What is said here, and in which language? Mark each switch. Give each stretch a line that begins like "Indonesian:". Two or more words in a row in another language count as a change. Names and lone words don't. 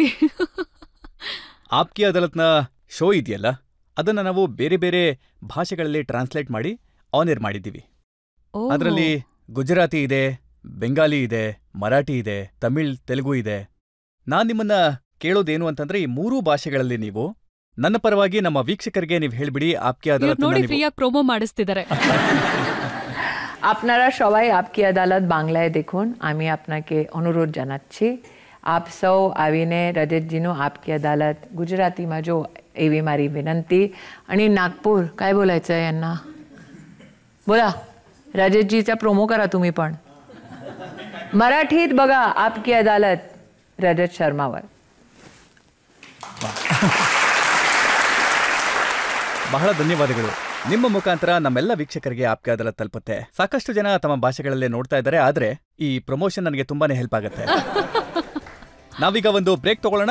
Kannada: ಆಪ್ಕಿ ಅದಾಲತ್ನ ಶೋ ಇದೆಯಲ್ಲ, ಅದನ್ನ ನಾವು ಬೇರೆ ಬೇರೆ ಭಾಷೆಗಳಲ್ಲಿ ಟ್ರಾನ್ಸ್ಲೇಟ್ ಮಾಡಿ
English: on air
Kannada: ಮಾಡಿದ್ದೀವಿ. ಅದರಲ್ಲಿ ಗುಜರಾತಿ ಇದೆ, ಬೆಂಗಾಲಿ ಇದೆ, ಮರಾಠಿ ಇದೆ, ತಮಿಳ್, ತೆಲುಗು ಇದೆ. ನಾನ್ ನಿಮ್ಮನ್ನ ಕೇಳೋದೇನು ಅಂತಂದ್ರೆ, ಈ 3 ಭಾಷೆಗಳಲ್ಲಿ ನೀವು ನನ್ನ ಪರವಾಗಿ ನಮ್ಮ ವೀಕ್ಷಕರಿಗೆ ನೀವು ಹೇಳ್ಬಿಡಿ ಆಪ್ಕಿ ಅದಾಲತ್ ನೋಡಿ ಫ್ರೀಯಾಗಿ ಪ್ರೊಮೋ ಮಾಡಿಸ್ತಿದ್ದಾರೆ.
Bangla: আপনারা সবাই আপকি আদালত বাংলায় দেখুন, আমি আপনাকে অনুরোধ জানাচ্ছি.
Gujarati: આપ સૌ આવીને રજતજીનું આપકી અદાલત ગુજરાતીમાં જો એવી મારી વિનંતી.
Marathi: आणि नागपूर काय बोलायचं आहे यांना? बोला, रजतजीचा प्रोमो करा तुम्ही पण. मराठीत बघा आपकी अदालत रजत शर्मावर.
Kannada: ಬಹಳ ಧನ್ಯವಾದಗಳು. ನಿಮ್ಮ ಮುಖಾಂತರ ನಮ್ಮೆಲ್ಲ ವೀಕ್ಷಕರಿಗೆ ಆಪ್ಕಿ ಅದಾಲತ್ ತಲುಪುತ್ತೆ. ಸಾಕಷ್ಟು ಜನ ತಮ್ಮ ಭಾಷೆಗಳಲ್ಲೇ ನೋಡ್ತಾ ಇದ್ದಾರೆ, ಆದ್ರೆ ಈ ಪ್ರಮೋಷನ್ ನನಗೆ ತುಂಬಾನೇ ಹೆಲ್ಪ್ ಆಗುತ್ತೆ. ನಾವೀಗ ಒಂದು ಬ್ರೇಕ್ ತಗೊಳ್ಳೋಣ.